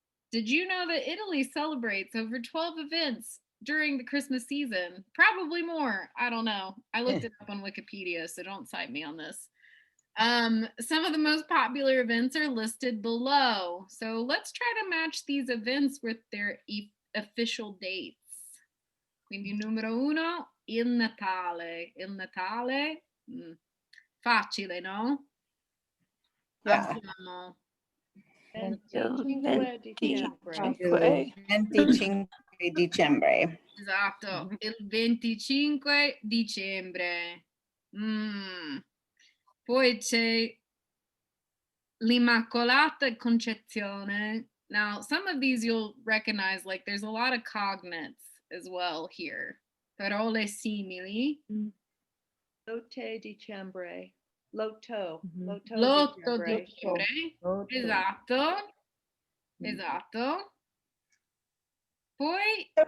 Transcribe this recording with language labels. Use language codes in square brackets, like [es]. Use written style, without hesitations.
[en] Did you know that Italy celebrates over 12 events during the Christmas season? Probably more. I don't know. I looked it up on Wikipedia, so don't cite me on this. Some of the most popular events are listed below. So let's try to match these events with their official dates. [it] Quindi numero 1, il Natale. Il Natale, facile, no? [en] Yeah. [it] Abbiamo 25 dicembre. 25 dicembre. Esatto, il 25 dicembre. Poi c'è l'Immacolata Concezione. [en] Now, some of these you'll recognize, like there's a lot of cognates as well here. [it] Parole simili. Lotte dicembre. Lotto L'8 dicembre. dicembre. Esatto. Esatto. Poi